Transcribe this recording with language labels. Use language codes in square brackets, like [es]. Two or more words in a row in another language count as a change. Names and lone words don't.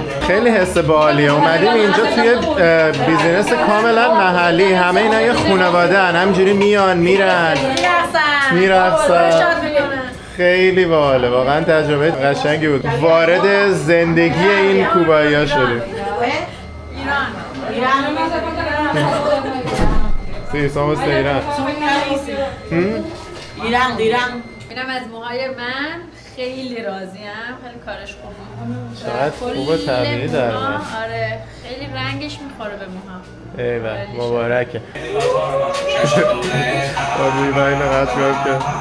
[fa] خیلی حس باحالیه. اومدیم اینجا توی بیزینس کاملا محلی. همه اینا یه خانواده ان، همینجوری میان میرن میرقصن. خیلی باحاله، واقعا تجربه قشنگی بود. وارد زندگی این کوبایی‌ها شدیم. [es] Sí, somos de Irán. [fa] ایران. اینم از موهای من. خیلی راضیم. خیلی کارش خوبه. چقدر خوبه طبیعی در من. آره خیلی رنگش میخوره به موها. ایوه مبارکه. آبی باید نقد کرد.